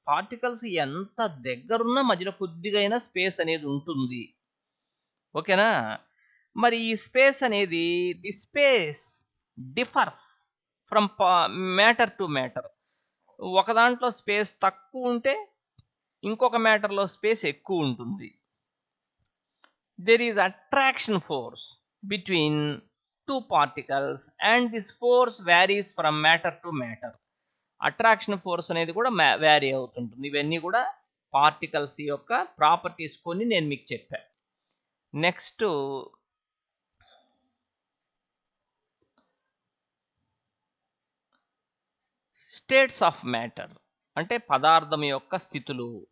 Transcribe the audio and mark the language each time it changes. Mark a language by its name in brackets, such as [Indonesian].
[Telugu] Particles ఎంత దగ్గరున్నా మధ్యలో కొద్దిగా అయినా స్పేస్ అనేది ఉంటుంది. ఓకేనా? మరి ఈ స్పేస్ అనేది [English] The space differs from matter to matter. [Telugu] ఒక దాంట్లో స్పేస్ తక్కువ ఉంటే ఇంకొక మ్యాటర్లో స్పేస్ ఎక్కువ ఉంటుంది. [English] There is attraction force between two particles and this force varies from matter to matter. [Telugu] Attraction force అనేది కూడా వ్యారీ అవుతుంటుంది. ఇవన్నీ కూడా పార్టికల్స్ యొక్క ప్రాపర్టీస్ కొన్ని నేను మీకు చెప్పాను. నెక్స్ట్ స్టేట్స్ ఆఫ్ మ్యాటర్ అంటే పదార్థం యొక్క స్థితులు.